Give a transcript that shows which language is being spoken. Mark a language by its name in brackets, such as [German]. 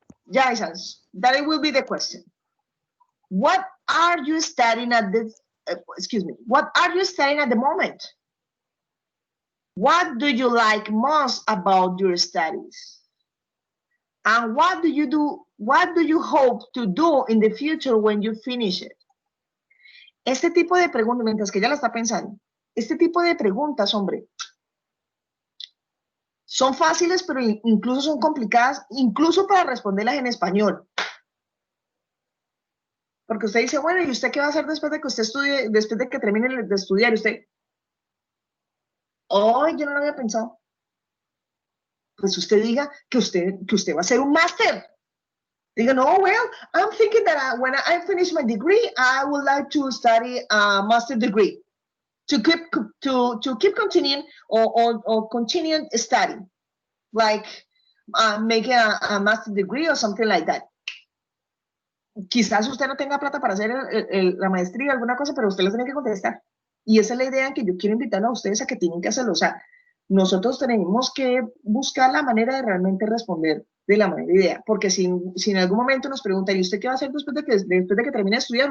[English] Yaisa, that will be the question. What are you studying at excuse me, what are you studying at the moment? What do you like most about your studies? And what do you hope to do in the future when you finish it? [Spanish] Este tipo de preguntas, mientras que ella la está pensando, este tipo de preguntas, hombre, son fáciles, pero incluso son complicadas, incluso para responderlas en español. Porque usted dice, bueno, ¿y usted qué va a hacer después de que usted estudie, después de que termine de estudiar? Y usted, oh, yo no lo había pensado. Pues usted diga que usted va a hacer un máster. Diga, [English] no, well, I'm thinking that when I finish my degree, I would like to study a master degree to keep continuing or continue studying, like making a master degree or something like that. [Spanish] Quizás usted no tenga plata para hacer la maestría o alguna cosa, pero usted les tiene que contestar. Y esa es la idea en que yo quiero invitar a ustedes a que tienen que hacerlo. O sea, nosotros tenemos que buscar la manera de realmente responder de la manera idea. Porque si en algún momento nos preguntan, ¿y usted qué va a hacer después de que termine de estudiar?